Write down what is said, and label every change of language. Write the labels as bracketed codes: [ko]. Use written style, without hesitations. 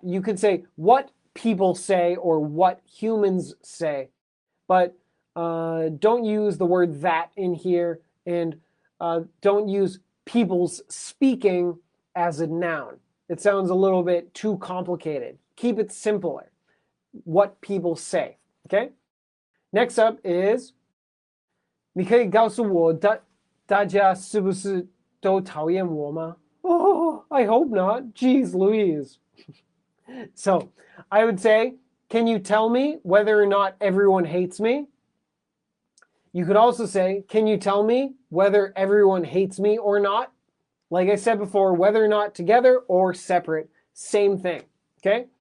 [en] You could say what people say or what humans say, but don't use the word that in here, and don't use people's speaking as a noun. It sounds a little bit too complicated. Keep it simpler. What people say. Okay? Next up is [zh] 你可以告诉我大家是不是都讨厌我吗? [en] Oh, I hope not. Jeez Louise. So, I would say, can you tell me whether or not everyone hates me? You could also say, can you tell me whether everyone hates me or not? Like I said before, whether or not together or separate, same thing. Okay?